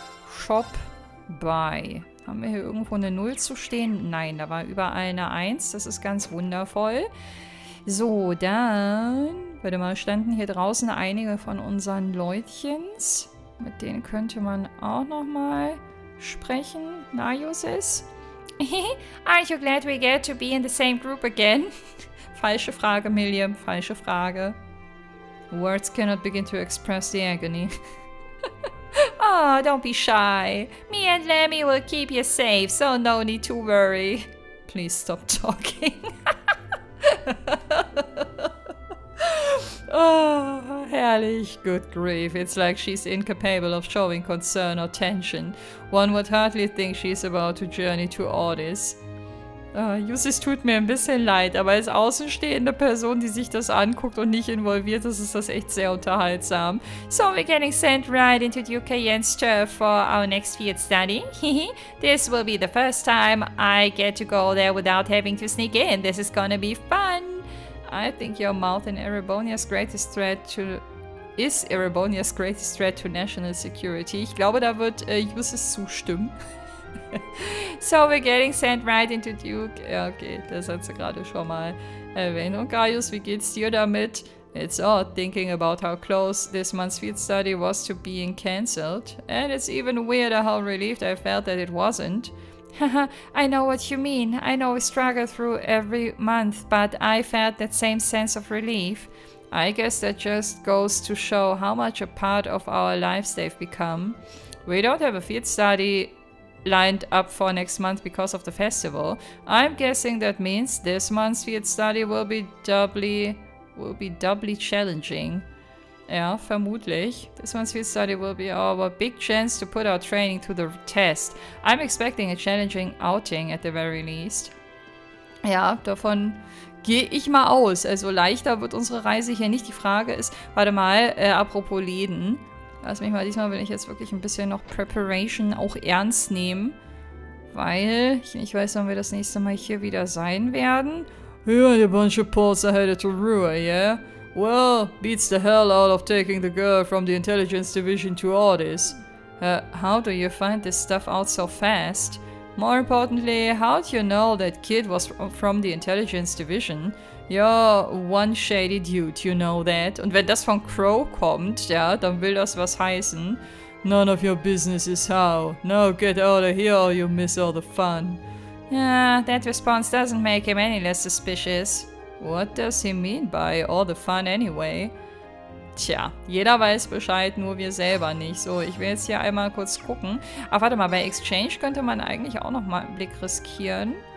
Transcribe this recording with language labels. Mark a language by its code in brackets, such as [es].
[de] Shop Buy. Haben wir hier irgendwo eine 0 zu stehen? Nein, da war überall eine 1. Das ist ganz wundervoll. So, dann, warte mal, standen hier draußen einige von unseren Leutchens. Mit denen könnte man auch nochmal sprechen. Na, Josis? [en] Aren't you glad we get to be in the same group again? [de] Falsche Frage, Milliam. Falsche Frage. [en] Words cannot begin to express the agony. Oh, don't be shy. Me and Lemmy will keep you safe, so no need to worry. Please stop talking. [de] Oh, herrlich. [en] Good grief. It's like she's incapable of showing concern or tension. One would hardly think she's about to journey to Ordis. [de] Jussis tut mir ein bisschen leid, aber als außenstehende Person, die sich das anguckt und nicht involviert ist, ist das echt sehr unterhaltsam. [en] So we're getting sent right into the UKN's turf for our next field study. This will be the first time I get to go there without having to sneak in. This is gonna be fun. I think your mouth in Erebonia's greatest threat to... Is Erebonia's greatest threat to national security. [de] Ich glaube, da wird Jussis zustimmen. [en] So we're getting sent right into Duke. [de] Ja, okay, das hat sie gerade schon mal erwähnt. Und Gaius, wie geht's dir damit? [en] It's odd thinking about how close this month's field study was to being cancelled. And it's even weirder how relieved I felt that it wasn't. Haha, I know what you mean. I know we struggle through every month, but I felt that same sense of relief. I guess that just goes to show how much a part of our lives they've become. We don't have a field study lined up for next month because of the festival. I'm guessing that means this month's field study will be doubly challenging. [de] Ja, vermutlich. [en] This month's field study will be our big chance to put our training to the test. I'm expecting a challenging outing at the very least. [de] Ja, davon gehe ich mal aus. Also leichter wird unsere Reise hier nicht. Die Frage ist, warte mal, apropos Läden. Lass mich mal, diesmal will ich jetzt wirklich ein bisschen noch Preparation auch ernst nehmen. Weil ich nicht weiß, wann wir das nächste Mal hier wieder sein werden. [en] Yeah, a bunch of Poles are headed to Rua, yeah? Well, beats the hell out of taking the girl from the intelligence division to Ordis. How do you find this stuff out so fast? More importantly, how do you know that kid was from the Intelligence Division? You're one shady dude, you know that. [de] Und wenn das von Crow kommt, ja, dann will das was heißen. [en] None of your business is how. Now get out of here or you miss all the fun. Yeah, that response doesn't make him any less suspicious. What does he mean by all the fun anyway? [de] Tja, jeder weiß Bescheid, nur wir selber nicht. So, ich will jetzt hier einmal kurz gucken. Ach, warte mal, bei Exchange könnte man eigentlich auch nochmal einen Blick riskieren.